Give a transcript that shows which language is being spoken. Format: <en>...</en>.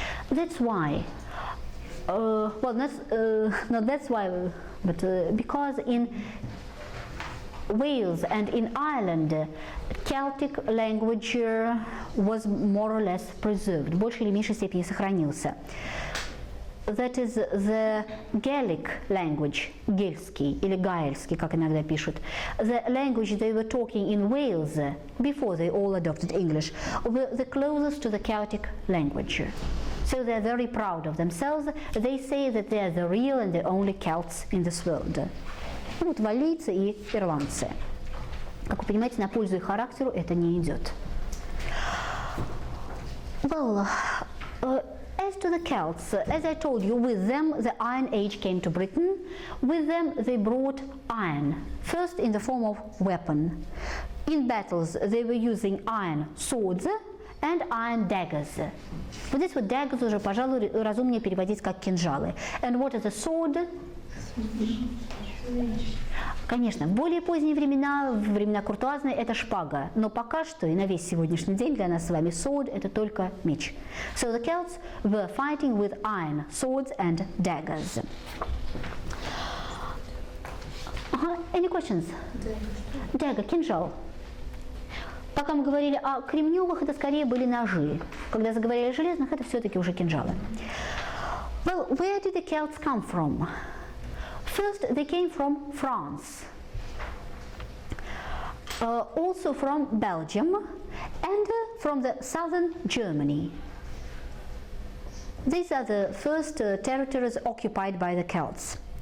<en>That's why, well, not that's why, but because in Wales and in Ireland, Celtic language was more or less preserved,</en> <ru>в большей или меньшей степени сохранился.</ru> <en>That is the Gaelic language,</en> <ru>гельский или гаэльский, как иногда пишут.</ru> <en>The language they were talking in Wales before they all adopted English were the closest to the Celtic language. So they're very proud of themselves. They say that they're the real and the only Celts in this world.</en> <ru>Вот валлийцы и ирландцы. Как вы понимаете, на пользу их характеру это не идет.</ru> <en>Well, as to the Celts, as I told you, with them the Iron Age came to Britain. With them they brought iron, first in the form of weapon. In battles they were using iron swords and iron daggers.</en> <ru>Вот здесь вот daggers уже, пожалуй, разумнее переводить как кинжалы.</ru> <en>And what is a sword?</en> <ru>Конечно, в более поздние времена, в времена куртуазные, это шпага. Но пока что и на весь сегодняшний день для нас с вами sword – это только меч.</ru> <en>So the Celts were fighting with iron swords and daggers. Any questions? Dagger,</en> <ru>кинжал. Пока мы говорили о кремневых, это скорее были ножи. Когда заговорили о железных, это все-таки уже кинжалы.</ru> <en>Well, where did the Celts come from? First, they came from France, also from Belgium, and from the southern Germany. These are the first territories occupied by the Celts.</en>